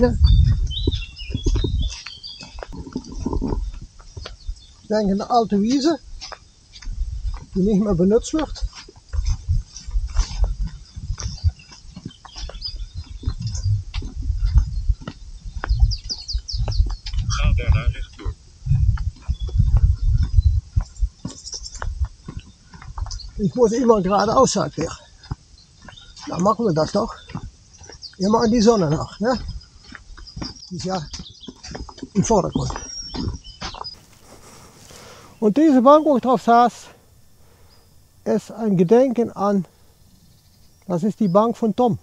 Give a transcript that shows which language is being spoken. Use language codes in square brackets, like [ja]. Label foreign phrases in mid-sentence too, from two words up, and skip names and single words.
[de] Ne? Ich denke eine alte Wiese, die nicht mehr benutzt wird. [nl] Ga daarna rechtdoor. [de] Ich muss immer geradeaus, sagt er. Dann machen wir das doch. Immer an die Sonne nach, ne? Die ist ja im Vordergrund. Und diese Bank, wo ich drauf saß, ist ein Gedenken an, das ist die Bank von Tom.